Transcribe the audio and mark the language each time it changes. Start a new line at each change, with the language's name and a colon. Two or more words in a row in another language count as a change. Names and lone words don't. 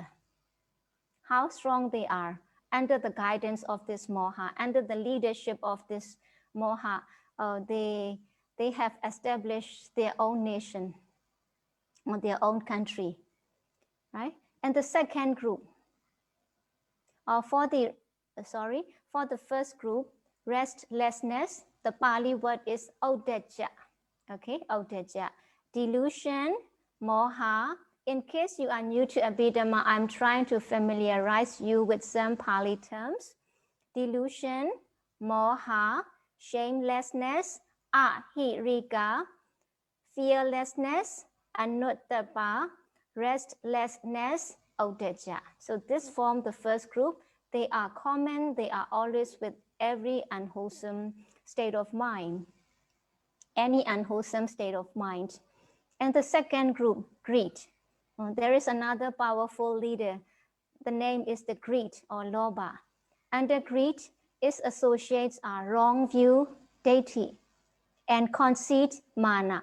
English: How strong they are under the guidance of this moha, under the leadership of this moha, they have established their own nation or their own country, right? And the second group, for the first group, restlessness, the Pali word is odeja, okay, odeja. Delusion, moha. In case you are new to Abhidhamma, I'm trying to familiarize you with some Pali terms. Delusion, moha, shamelessness, ahirika, fearlessness, anuttapa, restlessness, odeja. So this form the first group. They are common. They are always with every unwholesome state of mind, any unwholesome state of mind. And the second group, greed. There is another powerful leader. The name is the greed or lobha. Under greed, its associates are wrong view, deity, and conceit, mana.